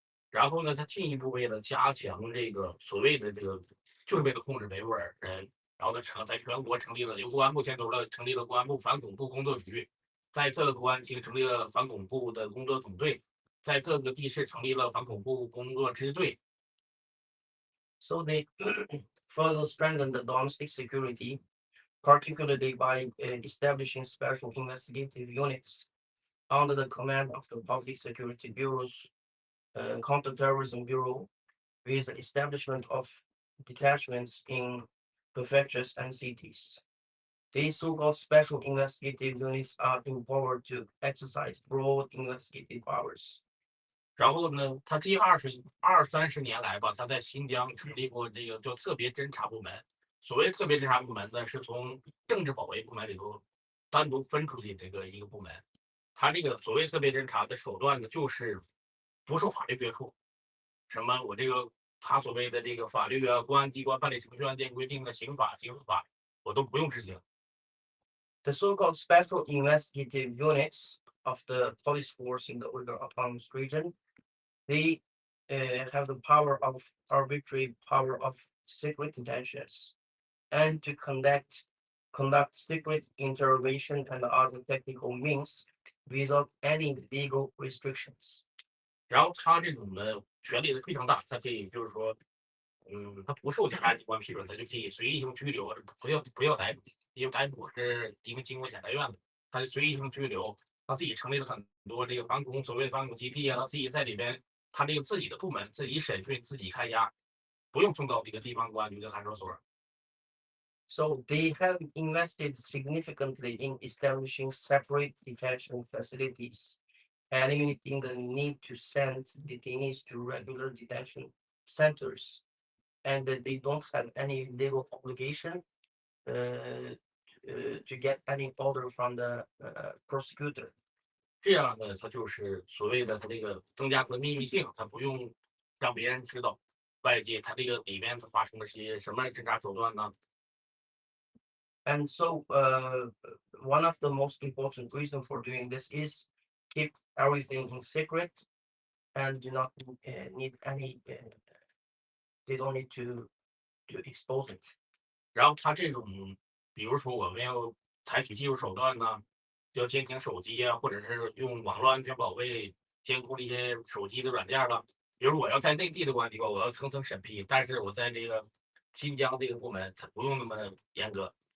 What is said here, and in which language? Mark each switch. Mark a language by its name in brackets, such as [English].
[Chinese] 然后呢，他进一步为了加强这个所谓的这个，就是为了控制维吾尔人。然后呢，在全国成立了由公安部牵头了，成立了公安部反恐部工作局，在各个公安厅成立了反恐部的工作总队，在各个地市成立了反恐部工作支队。 [English] So they further strengthened the domestic security, particularly by establishing special investigative units under the command of the Public Security Bureau's Counterterrorism Bureau with the establishment of detachments in prefectures and cities. These so-called special investigative units are empowered to exercise broad investigative powers. [Chinese] 然后呢，他这20-30年来吧，他在新疆成立过这个叫特别侦察部门。所谓特别侦察部门呢，是从政治保卫部门里头单独分出去这个一个部门。他这个所谓特别侦察的手段呢，就是不受法律约束。什么我这个他所谓的这个法律啊、公安机关办理程序案件规定的刑法、刑事法，我都不用执行。 [English] The so-called special investigative units of the police force in the Uyghur Autonomous Region, they have the power of arbitrary power of secret detentions and to conduct secret interrogation and other technical means without any legal restrictions. [Chinese] 然后他这种的权力非常大，他可以就是说，他不受检察机关批准，他就可以随意性拘留，不要逮捕，因为逮捕是一个经过检察院的，他就随意性拘留。他自己成立了很多这个反恐所谓的反恐基地啊，他自己在里边，他这个自己的部门自己审讯、自己开押，不用送到这个地方公安局的看守所。 [English] So they have invested significantly in establishing separate detention facilities, eliminating the need to send detainees to regular detention centers, and that they don't have any legal obligation to get any order from the prosecutor. [Chinese] 这样呢，他就是所谓的他这个增加他的秘密性，他不用让别人知道外界他这个里面发生了些什么侦查手段呢？ [English] And so one of the most important reasons for doing this is keep everything in secret and do not need any, they don't need to expose it. [Chinese] 然后他这种，比如说我们要采取技术手段呢，要监听手机啊，或者是用网络安全保卫监控一些手机的软件了。比如我要在内地的公安机关，我要层层审批，但是我在这个新疆这个部门，它不用那么严格。